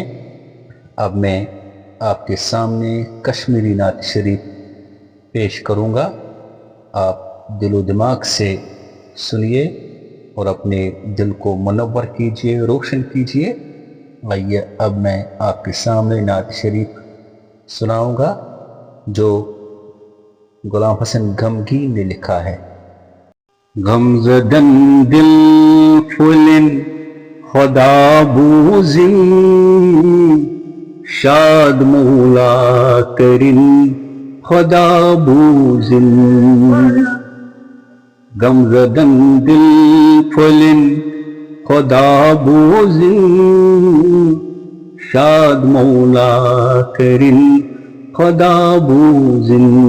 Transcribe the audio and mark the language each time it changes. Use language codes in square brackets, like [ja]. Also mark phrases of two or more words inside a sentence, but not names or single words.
[ur] اب میں آپ کے سامنے کشمیری نعت شریف پیش کروں گا، آپ دل و دماغ سے سنیے اور اپنے دل کو منور کیجیے، روشن کیجیے۔ آئیے اب میں آپ کے سامنے نعت شریف سناؤں گا جو غلام حسن غمگین نے لکھا ہے۔ [ks] غم زدن دل پھولن خدا بوزن، شاد مولا کرن خدا بوزن۔ غم زدن دل پھولن خدا بوزن، شاد مولا کرن خدا بوزن۔